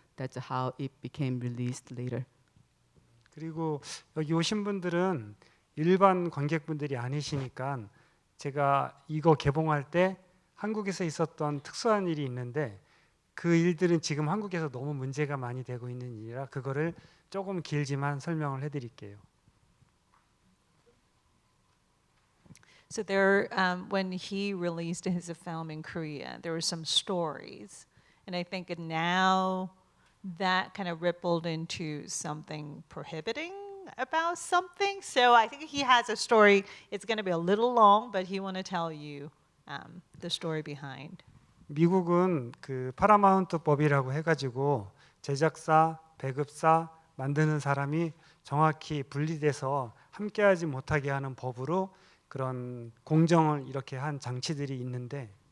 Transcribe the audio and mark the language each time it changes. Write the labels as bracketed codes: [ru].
[en] That's how it became released later. [ko] 그리고 여기 오신 분들은 일반 관객분들이 아니시니까 제가 이거 개봉할 때 한국에서 있었던 특수한 일이 있는데 그 일들은 지금 한국에서 너무 문제가 많이 되고 있는 일이라 그거를 조금 길지만 설명을 해드릴게요. [en] So there, when he released his film in Korea, there were some stories. And I think now that kind of rippled into something prohibiting about something. So I think he has a story. It's going to be a little long, but he want to tell you the story behind. [ko] 미국은 그 파라마운트법이라고 해가지고 제작사, 배급사, 만드는 사람이 정확히 분리돼서 함께하지 못하게 하는 법으로 그런 공정을 이렇게 한 장치들이 있는데